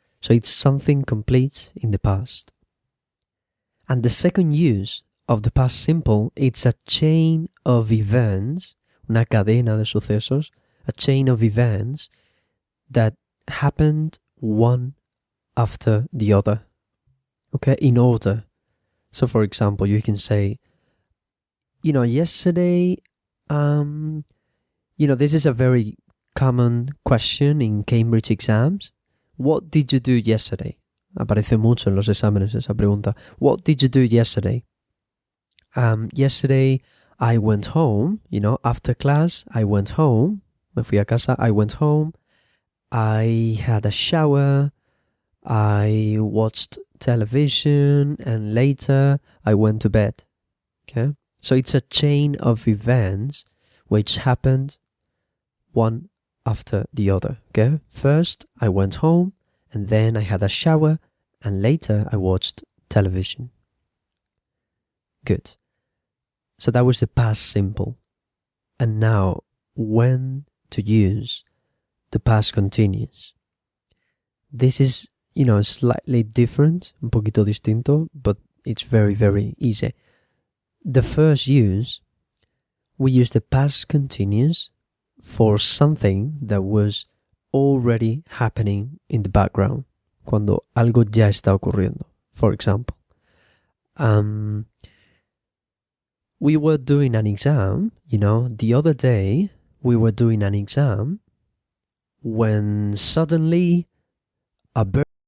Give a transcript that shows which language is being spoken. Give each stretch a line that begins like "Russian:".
English: So it's something complete in the past. And the second use of the past simple, it's a chain of events,
Spanish: una cadena de sucesos,
English: a chain of events that happened one after the other, okay, in order. So for example, you can say, yesterday, this is a very common question in Cambridge exams. What did you do yesterday?
Spanish: Aparece mucho en los exámenes esa pregunta.
English: What did you do yesterday? Yesterday I went home, after class, I went home.
Spanish: Me fui a casa,
English: I went home. I had a shower. I watched television and later I went to bed. Okay? So it's a chain of events which happened one after the other. Okay? First, I went home. And then I had a shower, and later I watched television. Good. So that was the past simple. And now, when to use the past continuous. This is, slightly different,
Spanish: un poquito distinto,
English: but it's very, very easy. The first use, we use the past continuous for something that was already happening in the background.
Spanish: Cuando algo ya está ocurriendo.
English: For example, we were doing an exam, the other day we were doing an exam when suddenly a bird